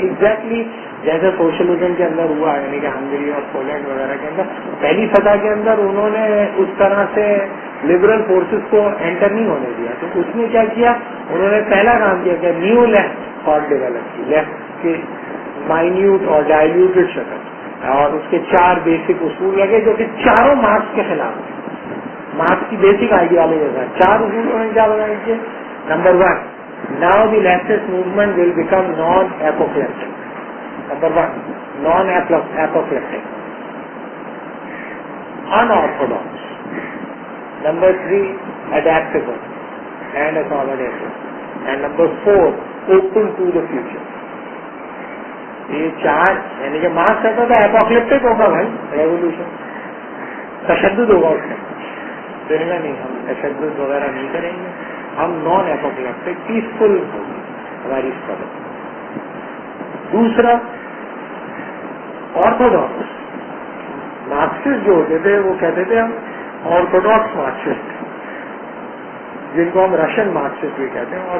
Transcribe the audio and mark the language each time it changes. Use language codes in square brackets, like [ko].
[hi] Exactly जैसे socialism के अंदर हुआ, यानी कि हंगरी और पोलैंड वगैरह के अंदर पहली सतह के अंदर उन्होंने उस तरह से लिबरल फोर्सेस को एंटर नहीं होने दिया. तो उसने क्या किया, उन्होंने पहला काम किया कि न्यू लेफ्ट थॉट डेवलप की, लेफ्ट के माइन्यूट और डायल्यूटेड शक्ल, और उसके 4 बेसिक उसूल लगे जो कि चारों मार्क्स के खिलाफ, मार्क्स की बेसिक आइडियोलॉजी था. 4 उसूल उन्होंने क्या बताया कि number 1, [en] now the leftist movement will become non-apoplectic. Number 1, non-apoplectic, unorthodox. Number 3, adaptable and accommodative. and number 4, open to the future. [hi] ये 4 यानी कि मार्क्स कहता था एपोकलिप्टिक होगा भाई रेवोल्यूशन, तशद्दुद होगा उसमें, तो नहीं हम तशद्दुद वगैरह नहीं करेंगे, हम नॉन एपोकलिप्टिक पीसफुल होगी हमारी स्ट्रगल। दूसरा ऑर्थोडॉक्स मार्क्सिस्ट जो होते थे वो कहते थे हम ऑर्थोडॉक्स मार्क्सिस्ट, जिनको हम रशियन मार्क्सिस्ट भी कहते हैं।